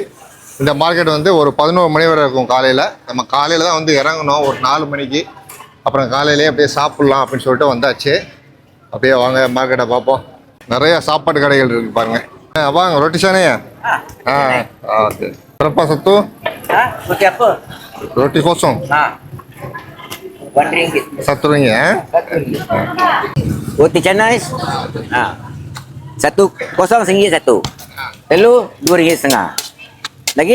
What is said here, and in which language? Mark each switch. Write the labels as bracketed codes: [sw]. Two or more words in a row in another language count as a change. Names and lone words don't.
[ta] இந்த மார்க்கெட் வந்து ஒரு 11 மணி வரை இருக்கும் காலையில். நம்ம காலையில் தான் வந்து இறங்கணும் ஒரு 4 மணிக்கு. அப்புறம் காலையிலேயே அப்படியே சாப்பிட்லாம் அப்படின்னு சொல்லிட்டு வந்தாச்சு. அப்படியே வாங்க மார்க்கெட்டை பார்ப்போம். நிறைய சாப்பாடு கடைகள் இருக்கு பாருங்க. வாங்க ரொட்டி சானே. ஓகே. [ms] Berapa satu? Roti apa? Roti kosong. RM1. RM1 ya. Roti canai. Satu kosong RM1. Telur RM2.5. Lagi?